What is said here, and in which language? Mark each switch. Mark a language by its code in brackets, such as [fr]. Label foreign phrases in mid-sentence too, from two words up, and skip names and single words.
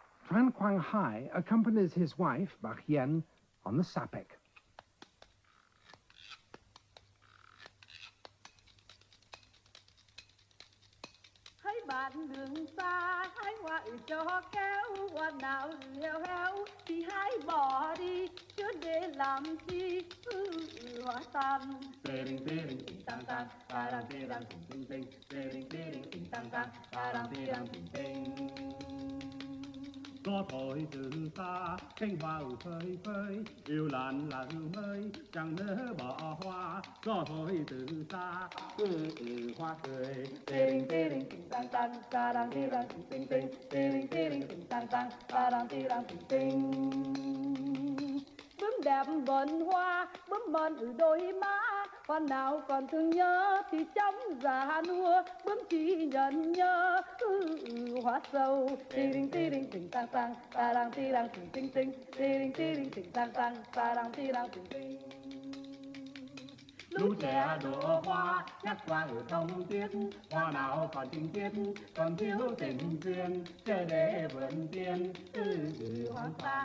[en] Tran Quang Hai accompanies his wife, Bach Yen, on the sapek. [vi] Thấy bạn đường xa hái hoa cho kéo, hoa nào leo héo thì hãy bỏ đi, chứ để làm chi hoa tan. Tering tering ting tang tang, tarang tirang ting ting ting, tering tering ting tang tang, tarang tirang ting ting. Gió thổi từ xa cánh hoa phơi phới, yêu làn là hương mới chẳng nỡ bỏ hoa. Gió thổi từ xa hoa cười. Tering tering ting tang tang, tarang tirang ting ting ting, tering tering ting tang tang, tarang tirang ting ting. Bướm đẹp vần hoa, bướm mòn ở đôi má, hoa nào còn thương nhớ thì chóng già nua. Bướm chỉ nhận nhớ hoa sâu. Tiring tiring ting tang tang, tarang tirang ting ting ting, tiring tiring ting tang tang, tarang tirang ting ting. Lũ trẻ đổ hoa nhắc qua ở thông tiết, hoa nào còn tình tiết còn thiếu tình duyên, chờ để vườn tiên hoa tan.